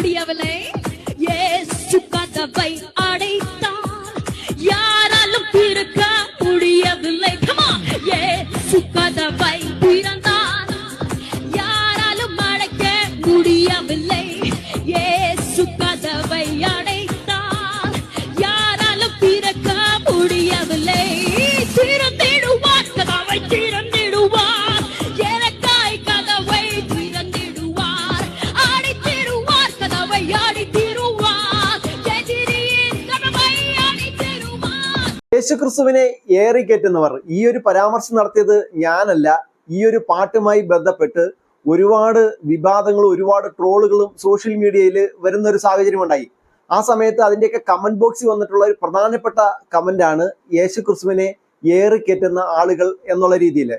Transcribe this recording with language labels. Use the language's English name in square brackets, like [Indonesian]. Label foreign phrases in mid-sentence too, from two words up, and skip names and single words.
[Tamil] முடியவில்லை. இயேசு கதவை அடைத்தார், யாராலும் திறக்க முடியவில்லை. [English] Come on. [Tamil] இயேசு கதவை திறந்தார், யாராலும் அடைக்க முடியவில்லை. இயேசு கதவை அடைத்தார், யாராலும் திறக்க முடியவில்லை. திறந்திடுவார் கதவை, திறந்திடுவார் எனக்காய் கதவை திறந்திடுவார். அடைத்திடுவார் கதவை, அடைத்திடுவார் எதிரியின் கதவை அடைத்திடுவார். [Malayalam] യേശുക്രിസ്തുവിനെ ഏറിക്കയറ്റുന്നവർ ഈ ഒരു പരാമർശം നടത്തിയത് ഞാനല്ല. ഈ ഒരു പാട്ടുമായി ബന്ധപ്പെട്ട് ഒരുപാട് വിവാദങ്ങളും ഒരുപാട് ട്രോളുകളും [English] social media-il [Malayalam] വരുന്ന ഒരു സാഹചര്യം ഉണ്ടായി. ആ സമയത്ത് അതിൻ്റെയൊക്കെ [English] comment box-il [Malayalam] വന്നിട്ടുള്ള ഒരു പ്രധാനപ്പെട്ട കമന്റാണ് യേശുക്രിസ്തുവിനെ ഏറിക്കയറ്റുന്ന ആളുകൾ എന്നുള്ള രീതിയിൽ.